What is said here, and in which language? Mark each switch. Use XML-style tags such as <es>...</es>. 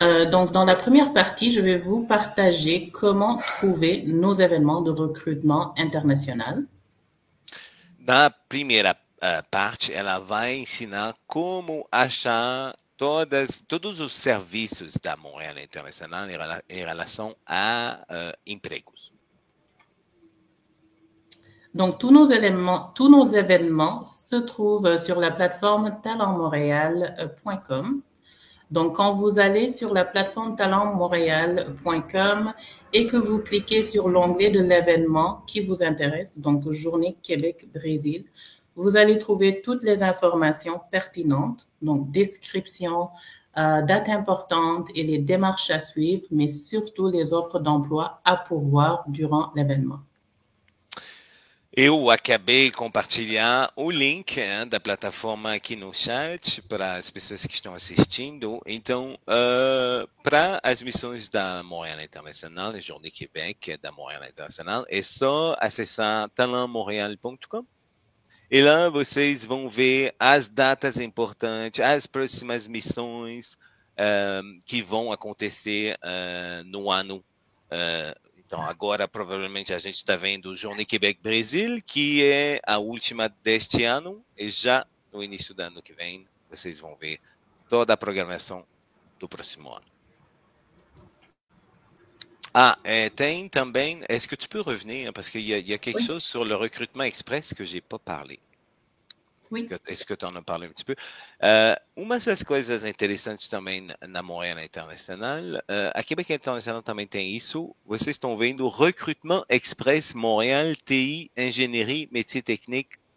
<fr>Donc, dans la première partie, je vais vous partager comment trouver nos événements de recrutement international.</fr> <pt>Na primeira parte, ela vai ensinar como achar todos os serviços da Montréal Internacional em relação a empregos.</pt> <fr>Donc, tous nos événements se trouvent sur la plateforme talentmontréal.com. Donc, quand vous allez sur la plateforme talentmontréal.com et que vous cliquez sur l'onglet de l'événement qui vous intéresse, donc Journée Québec-Brésil, vous allez trouver toutes les informations pertinentes, donc description, dates importantes et les démarches à suivre, mais surtout les offres d'emploi à pourvoir durant l'événement.</fr> <pt>Eu acabei compartilhar o link da plataforma aqui no chat para as pessoas que estão assistindo. Então, para as missões da Montréal Internacional, a Journée Québec da Montréal Internacional, é só acessar talentmontreal.com. E lá vocês vão ver as datas importantes, as próximas missões que vão acontecer no ano. Então, agora provavelmente a gente está vendo o Journée Québec Brasil, que é a última deste ano, e já no início do ano que vem vocês vão ver toda a programação do próximo ano. Tem também,</pt> <fr>est-ce que tu peux revenir, parce qu'il y a quelque chose sur le recrutement express que j'ai pas parlé. Oui. Est-ce que tu en as parlé un petit peu?</fr> <pt>Uma das coisas interessantes também na Montréal Internacional, a Québec Internacional também tem isso. Vocês estão vendo Recrutement Express Montréal TI Engenharia Métier Technique.</pt>